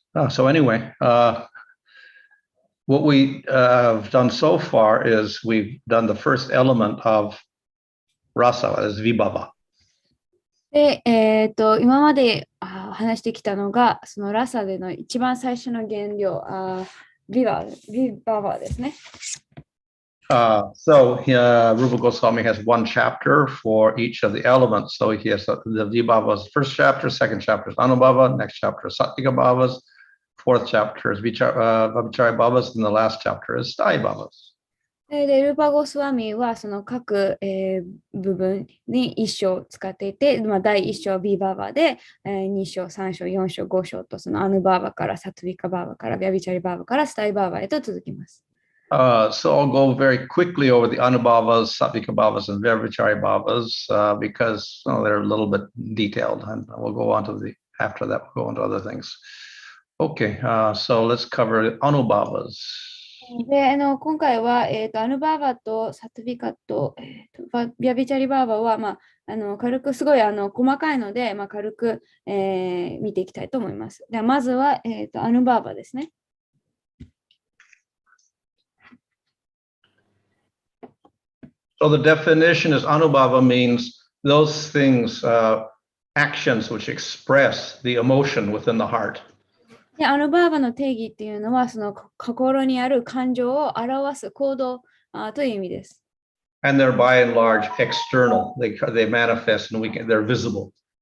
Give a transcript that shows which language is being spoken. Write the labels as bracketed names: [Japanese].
[English] So anyway, what we have done so far is we've done the first element of Rasa as Vibhava. [Japanese] で、今まで話してきたのが、そのラサでの一番最初の原料、ビババですね。 [English] So Rupa Goswami has one chapter for each of the elements. So he has the Vibhava's first chapter, second chapter is Anubhava, next chapter is Sattvika Bhavas, fourth chapter is Vichari Bhavas, and the last chapter is Sthayi Bhavas. [Japanese] で、ルーパゴスワミはその各、部分に一章使っていて、第一章ビババで、二章、三章、四章、五章とそのアヌバーバからサトゥビカバーバからビャビチャリバーバからスタイバーバへと続きます。 [English] So I'll go very quickly over the Anubhavas, Sattvika Bhavas, and Vyabhichari Bhavas because they're a little bit detailed, and we'll go on to after that, we'll go on to other things. Okay, so let's cover Anubhavas. [Japanese] で今回は、アヌバーバとサトゥビカと、ビャビチャリバーバは、軽くすごい細かいので、軽く、見ていきたいと思います。ではまずは、アヌバーバですね。 [English] So the definition is Anubhava means those things, actions which express the emotion within the heart. [Japanese] でアヌバーバの定義っていうのは、その心にある感情を表す行動という意味です。 [English] And they're by and large external. They manifest and they're visible.